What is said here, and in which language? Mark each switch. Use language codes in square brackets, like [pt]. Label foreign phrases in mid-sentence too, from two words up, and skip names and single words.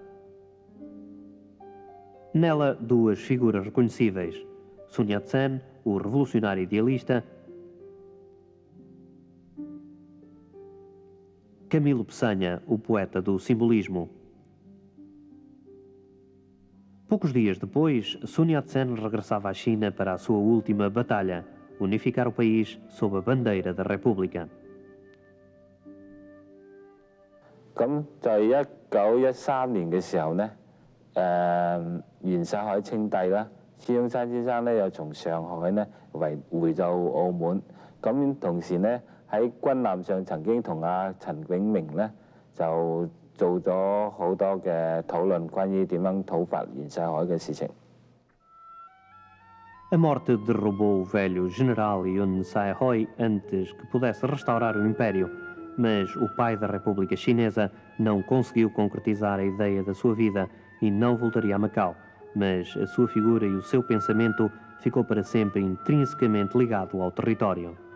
[pt] Nela, duas figuras reconhecíveis: Sun Yat-sen, o revolucionário idealista, Camilo Peçanha, o poeta do simbolismo. Poucos dias depois, Sun Yat-sen regressava à China para a sua última batalha, unificar o país sob a bandeira da República. [yue] 咁就係1913年嘅時候呢，袁世凱稱帝啦，孫中山先生呢又從上海呢回到澳門，咁同時呢喺軍艦上曾經同阿陳炯明呢就做咗好多嘅討論，關於點樣討伐袁世凱嘅事情。 [pt] A morte derrubou o velho general Yun Sai-hoi antes que pudesse restaurar o império, mas o pai da República Chinesa não conseguiu concretizar a ideia da sua vida e não voltaria a Macau, mas a sua figura e o seu pensamento ficou para sempre intrinsecamente ligado ao território.